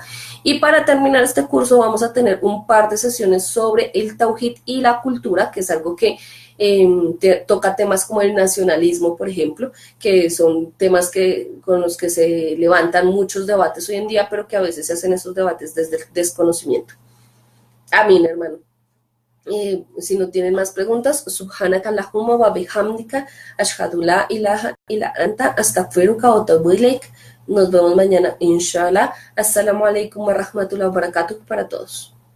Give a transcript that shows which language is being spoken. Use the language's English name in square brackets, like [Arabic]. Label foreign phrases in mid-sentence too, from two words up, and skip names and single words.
[Spanish] Y para terminar este curso vamos a tener un par de sesiones sobre el tawhid y la cultura, que es algo que toca temas como el nacionalismo, por ejemplo, que son temas con los que se levantan muchos debates hoy en día, pero que a veces se hacen esos debates desde el desconocimiento. Amén, hermano. Si no tienen más preguntas, [Arabic] سبحانك اللهم وبحمدك أشهد أن لا إله إلا أنت أستغفرك وأتوب إليك. [Spanish] Nos vemos mañana, [Arabic] إن شاء الله. السلام عليكم ورحمة الله وبركاته [Spanish] para todos.